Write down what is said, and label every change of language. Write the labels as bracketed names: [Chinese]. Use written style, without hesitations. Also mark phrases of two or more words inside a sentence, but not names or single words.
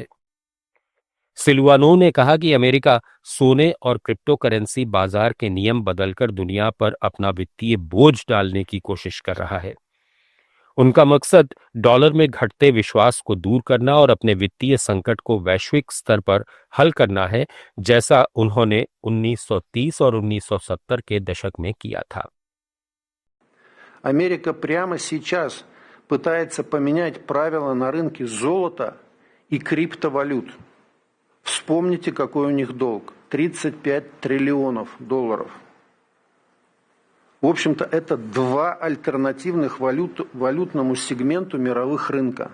[Hindi] सिलुआनोव ने कहा कि अमेरिका सोने और [English] crypto currency [Hindi] बाजार के नियम बदलकर दुनिया पर अपना वित्तीय बोझ डालने की कोशिश कर रहा है। उनका मकसद डॉलर में घटते विश्वास को दूर करना और अपने वित्तीय संकट को वैश्विक स्तर पर हल करना है, जैसा उन्होंने 1930 और 1970 के दशक में किया था। [Russian] Америка прямо сейчас пытается поменять правила на рынке золота и криптовалют. Вспомните, какой у них долг – $35 триллионов. В общем-то, это 2 альтернативных валютному сегменту мировых рынка.